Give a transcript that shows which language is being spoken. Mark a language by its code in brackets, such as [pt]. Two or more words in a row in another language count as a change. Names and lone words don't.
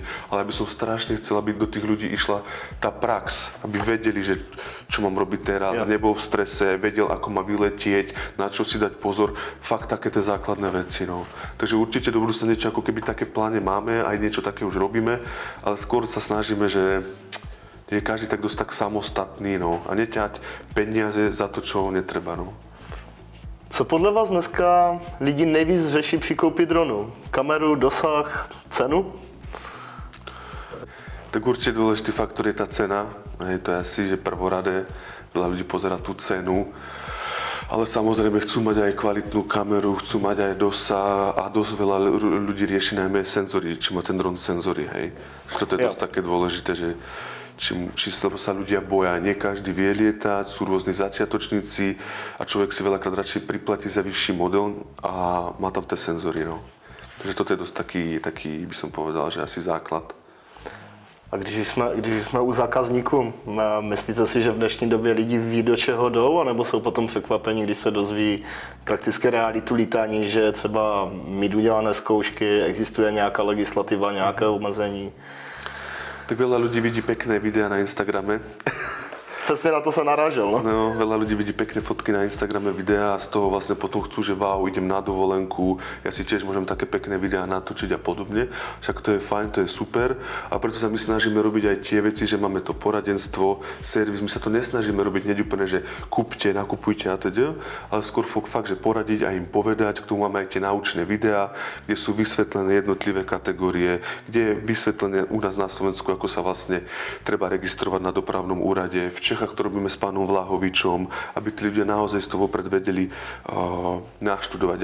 [sk] Ale by som strašne chcel, aby do tých ľudí išla tá prax, aby vedeli, že čo mám robiť teraz, nebol v strese, vedel, ako má vyletieť, na čo si dať pozor, fakt také tie základné veci. No. Takže určite do budúcna niečo ako keby také v pláne máme, aj niečo také už robíme, ale skôr sa snažíme, že je každý tak dosť tak samostatný, no, a neťať peniaze za to, čo netreba. No. [cs] Co podle vás dneska lidi nejvíc řeší při koupi dronu? Kameru, dosah, cenu? [sk] Tak určite dôležitý faktor je tá cena. To je asi, že prvoradé. Veľa ľudí pozerá tú cenu. Ale samozrejme chcú mať aj kvalitnú kameru, chcú mať aj dosah a dosť veľa ľudí rieši najmä senzory, či má ten dron senzory, hej. Toto je dosť také dôležité, že či sa ľudia boja, nie každý vie lietať, sú rôzni začiatočníci a človek si veľakrát radšej priplatí za vyšší model a má tam tie senzory, no. Takže toto je dosť taký, by som povedal, že asi základ. [cs] A když jsme u zákazníků, myslíte si, že v dnešní době lidi ví, do čeho jdou, anebo jsou potom překvapení, když se dozví prakticky realitu lítání, že třeba mít udělané zkoušky, existuje nějaká legislativa, nějaké omezení? [sk] Tak veľa ľudí vidí pekné videá na Instagrame. [cs] Přesně na to sa narážel, no? [sk] No, veľa ľudí vidí pekné fotky na Instagrame, videá a z toho vlastne potom chcú, že wow, idem na dovolenku, ja si tiež môžem také pekné videá natočiť a podobne. Však to je fajn, to je super a preto sa my snažíme robiť aj tie veci, že máme to poradenstvo, servis, my sa to nesnažíme robiť hneď úplne, že kúpte, nakupujte a teda, ale skôr fakt, že poradiť a im povedať, k tomu máme aj tie naučné videá, kde sú vysvetlené jednotlivé kategórie, kde je vysvetlené u nás na Slovensku, ako sa vlastne treba registrovať na dopravnom úrade, v Čechách to robíme s pánom Vlahovičom, aby tí ľudia naozaj z toho vopred vedeli naštudovať.